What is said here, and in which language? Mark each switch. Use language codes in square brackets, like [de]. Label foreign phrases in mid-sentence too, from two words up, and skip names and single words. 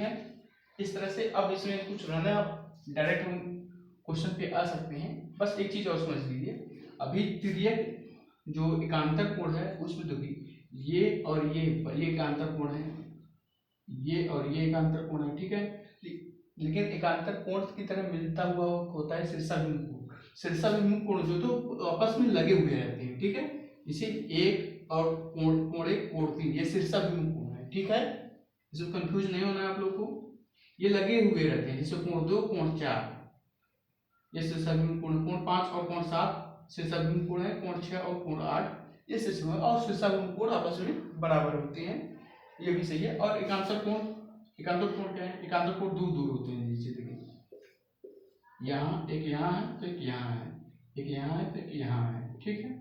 [hi] इस तरह से अब इसमें कुछ रहना, डायरेक्ट हम क्वेश्चन पे आ सकते हैं। बस एक चीज और समझ लीजिए, अभी तिर्यक जो एकांतर कोण है उसमें देखिए ये और ये एकांतर कोण है, ये और ये एकांतर कोण है, ठीक है। लेकिन एकांतर कोण की तरह मिलता हुआ होता है शीर्षाभिमुख कोण। शीर्षाभिमुख कोण जो तो आपस में लगे हुए रहते हैं, ठीक है। इसे एक और कोण एक कोण तीन, ये शीर्षाभिमुख कोण है, ठीक है। इसमें कंफ्यूज नहीं होना है आप लोग को, ये लगे हुए रहते हैं, जैसे कोण 2 कोण 4, ये शीर्षाभिमुख कोण, कोण 5 और कोण 7 शीर्षाभिमुख कोण है, कोण 6 और कोण 8 ये शीर्षाभिमुख और शीर्षाभिमुख कोण आपस में बराबर होते हैं, ये भी सही है। और एकांतर कोण क्या है, एकांतर कोण दूर दूर होते हैं, नीचे देखिए यहाँ एक यहाँ है तो एक यहाँ है, एक यहाँ है तो एक यहाँ है, ठीक है।